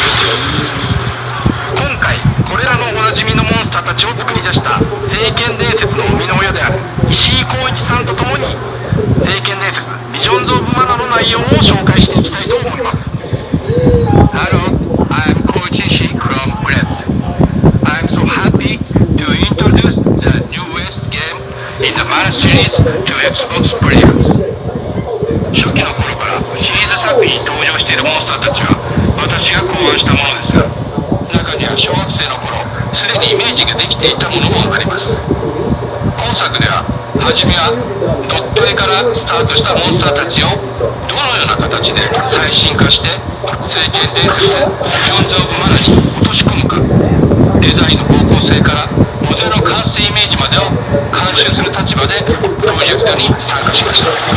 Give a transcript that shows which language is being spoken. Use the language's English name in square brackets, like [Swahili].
[Japanese] 今回これらのおなじみのモンスターたちを作り出した聖剣伝説の生みの親である石井浩一さんとともに聖剣伝説ビジョンズ・オブ・マナの内容を紹介していきたいと思います。 [English] Hello, I'm Coach Ishii from Breath. I'm so happy to introduce the newest game in the Mana series to Xbox players. [Japanese] 初期の頃からシリーズ作品に登場しているモンスターたちは私が考案したものですが、中には小学生の頃すでにイメージができていたものもあります。今作では初めはドット絵からスタートしたモンスターたちをどのような形で最新化して聖剣伝説ビジョンズ・オブ・マナに落とし込むか、デザインの方向性からモデルの完成イメージまでを監修する立場でプロジェクトに参加しました。